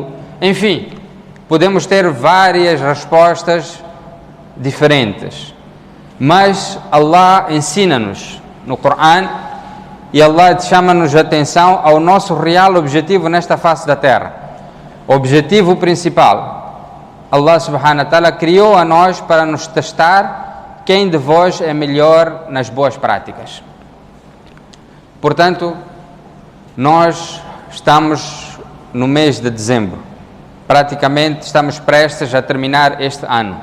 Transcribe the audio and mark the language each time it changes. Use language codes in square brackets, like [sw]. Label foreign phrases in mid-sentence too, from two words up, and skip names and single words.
[pt] Enfim, podemos ter várias respostas diferentes. Mas Allah ensina-nos no Coran e Allah chama-nos a atenção ao nosso real objetivo nesta face da terra. O objetivo principal, [ar] الله سبحانه وتعالى [pt] criou a nós para nos testar quem de vós é melhor nas boas práticas. Portanto, nós estamos no mês de dezembro, praticamente estamos prestes a terminar este ano.